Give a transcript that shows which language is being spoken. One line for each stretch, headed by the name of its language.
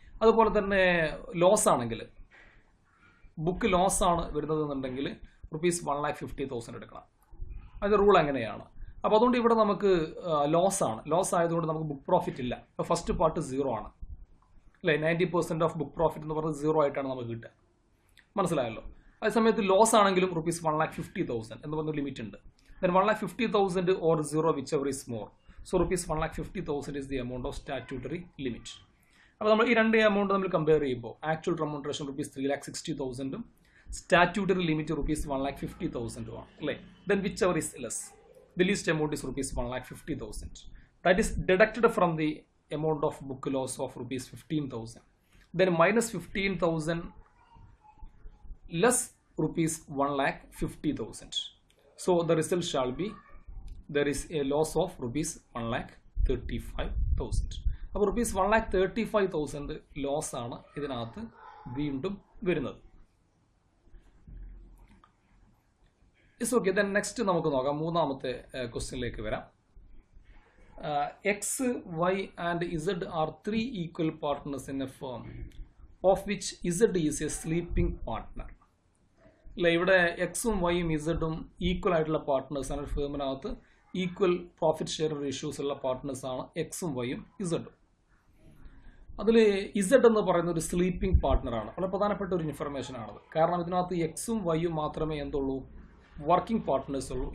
Malayalam: അതുപോലെ തന്നെ ലോസ് ആണെങ്കിൽ, ബുക്ക് ലോസ് ആണ് വരുന്നത് എന്നുണ്ടെങ്കിൽ ₹1,50,000 എടുക്കണം. അതിൻ്റെ റൂൾ അങ്ങനെയാണ്. അപ്പോൾ അതുകൊണ്ട് ഇവിടെ നമുക്ക് ലോസ് ആണ്, ലോസ് ആയതുകൊണ്ട് നമുക്ക് ബുക്ക് പ്രോഫിറ്റ് ഇല്ല. ഇപ്പോൾ ഫസ്റ്റ് പാർട്ട് 0 ആണ് അല്ലേ. 90% ഓഫ് ബുക്ക് പ്രോഫിറ്റ് എന്ന് പറഞ്ഞത് 0 ആയിട്ടാണ് നമുക്ക് കിട്ടുക. മനസ്സിലായല്ലോ. അതേസമയത്ത് ലോസ് ആണെങ്കിലും ₹1,50,000 എന്ന് പറഞ്ഞ ലിമിറ്റ് ഉണ്ട്.
English: Then 1,50,000 or 0 whichever is more. So ₹1,50,000 is the amount of statutory limit.
Malayalam: അപ്പോൾ നമ്മൾ ഈ രണ്ട് എമൗണ്ട് നമ്മൾ കമ്പയർ ചെയ്യുമ്പോൾ ആക്ച്വൽ റെമ്യൂണറേഷൻ ₹3,60,000 സ്റ്റാറ്റ്യൂട്ടറി ലിമിറ്റ് ₹1,50,000 ആണ് അല്ലേ.
English: Then whichever is less, the least amount is ₹1,50,000. That is deducted from the amount of book loss of ₹15,000. Then -15,000 less ₹1,50,000. So the result shall be there is a loss of ₹1,35,000.
Malayalam: അപ്പോൾ ₹1,35,000 loss ആണ് ഇതിനകത്ത് വീണ്ടും വരുന്നത്.
English: It's okay.
Malayalam: Then next നമുക്ക് നോക്കാം. മൂന്നാമത്തെ ക്വസ്റ്റ്യനിലേക്ക് വരാം.
English: X, Y and Z are 3 equal partners in a firm of which Z is a sleeping partner.
Malayalam: അല്ല, ഇവിടെ എക്സും വൈയും ഇസഡും ഈക്വൽ ആയിട്ടുള്ള പാർട്ട്നേഴ്സാണ്. ഫേമിനകത്ത് ഈക്വൽ പ്രോഫിറ്റ് ഷെയർ റേഷ്യൂസ് ഉള്ള പാർട്ട്നേഴ്സാണ് എക്സും വൈയും ഇസഡും. അതിൽ ഇസഡ് എന്ന് പറയുന്ന ഒരു സ്ലീപ്പിംഗ് പാർട്ട്ണറാണ്. വളരെ പ്രധാനപ്പെട്ട ഒരു ഇൻഫർമേഷൻ ആണത്. കാരണം ഇതിനകത്ത് എക്സും വൈയും മാത്രമേ എന്തുള്ളൂ, വർക്കിംഗ് പാർട്ട്നേഴ്സ് ഉള്ളൂ.